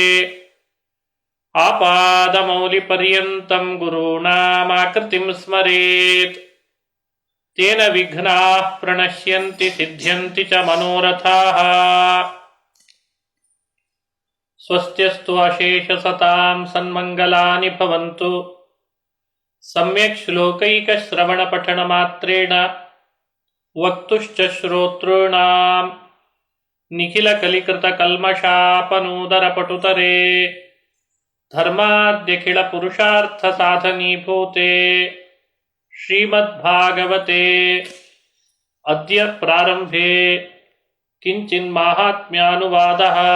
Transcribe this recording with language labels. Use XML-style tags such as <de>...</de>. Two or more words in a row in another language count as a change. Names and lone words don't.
<sa>ಆಪಾದಮೌಲಿಪರ್ಯಂತಂ ಗುರುಣಾಮಾಕೃತಿಂ ಸ್ಮರೇತ್. ತೇನ ವಿಘ್ನಾಃ ಪ್ರಣಶ್ಯಂತಿ ಸಿದ್ಧ್ಯಂತಿ ಚ ಮನೋರಥಾಃ. ಸ್ವಸ್ತ್ಯಸ್ತು ಅಶೇಷಸತಾಂ ಸನ್ಮಂಗಲಾನಿ ಭವಂತು. ಸಮ್ಯಕ್ ಶ್ಲೋಕೈಕಶ್ರವಣಪಠನಮಾತ್ರೇಣ ವಕ್ತುಶ್ಚ ಶ್ರೋತॄಣಾಂ ನಿಖಿಲಕಲಿಕೃತಕಲ್ಮಷಾಪನೂದರಪಟುತರೆ. ಧರ್ಮಾದ್ಯಖಿಲಪುರುಷಾರ್ಥಸಾಧನೀಭೂತೆ ಶ್ರೀಮದ್ಭಾಗವತೆ ಅದ್ಯ ಪ್ರಾರಂಭೆ ಕಿಂಚಿನ್ಮಾಹಾತ್ಮ್ಯಾನುವಾದಃ.</sa>